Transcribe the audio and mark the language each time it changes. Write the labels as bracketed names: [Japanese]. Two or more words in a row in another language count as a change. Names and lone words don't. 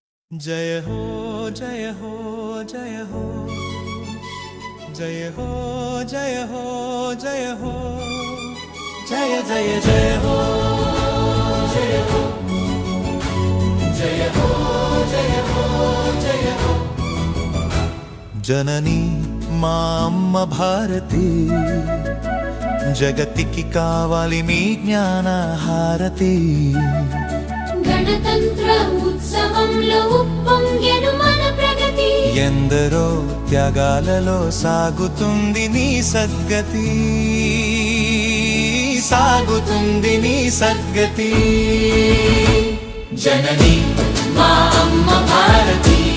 [Hindi] जय हो जय हो जय हो जय हो जय हो जय हो जय जय जय हो जय हो जय हो जय हो जय हो जननी [Telugu] మా అమ్మ భారతి జగతికి కావాలి మీ జ్ఞాన హారతి గణతంత్ర ఉత్సవంలో ఉప్పొంగెను మన ప్రగతి ఎందరో త్యాగాలలో సాగుతుంది నీ సద్గతి సాగుతుంది నీ సద్గతి జనని మా అమ్మ భారతి